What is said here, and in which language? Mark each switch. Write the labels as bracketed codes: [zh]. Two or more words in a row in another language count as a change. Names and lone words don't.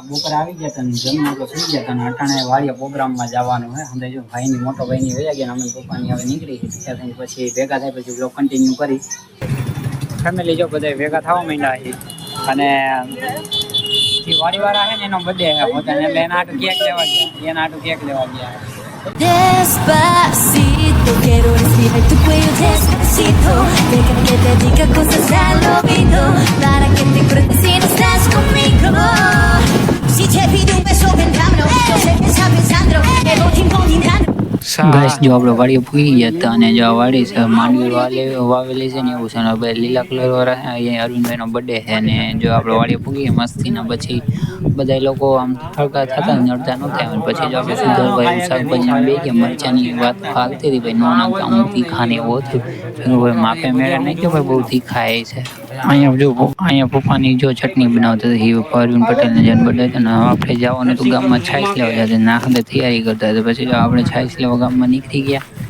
[gu] બપોરે આવી ગયા હતા ને જમ્યા તો સુઈ ગયા હતા ને અટાણે વાડિયા પ્રોગ્રામમાં જવાનું હોય. અંદર જો ભાઈની મોટો ભાઈની વયા ગયા, અમે પપ્પાની હવે નીકળી ત્યાં થઈને પછી ભેગા થાય પછી [en] blog continue [gu] કરી. ફેમિલી જો બધા ભેગા થવા માંડ્યા છે અને વાડીવાળા છે ને એનો બર્થડે છે પોતાને, એટલે એના આટું કેક લેવા ગયા. [es] Despacito, quiero respirar tu cuello despacito. Déjame que te diga cosas al oído para que te acuerdes si no estás conmigo. Si te pido un beso, ven, dámelo. Yo sé que estás pensando, me voy imponiendo. [gu] ગાઈસ જો આપણે વાડીએ પૂગી ગયા હતા અને જો આ વાડી છે માંડવી વાવેલી છે ને એવું છે ને બે લીલા કલર વાળા છે અહીંયા અરવિંદભાઈનો બર્થડે છે અને જો આપણે વાડીએ પૂગી મસ્તીના પછી બધા લોકો આમ હળકા થતા નડતા નહોતા અને પછી જો આપણે સુધરભાઈ શાકભાજી બે કે મરચાની વાત હાલતી હતી ભાઈ નો નાખતા હું તીખા ને એવું હતું ભાઈ માપે મેળે નહીં કે ભાઈ બહુ તીખા એ છે અહીંયા પપ્પાની જો ચટણી બનાવતા હતી અરવિંદ પટેલને જન્મ બર્થડે હતો ને આપણે જવાનું તો ગામમાં છાશ લેવા જતા નાખતે તૈયારી કરતા હતા પછી જો આપણે છાશ લેવા ગામમાં નીકળી ગયા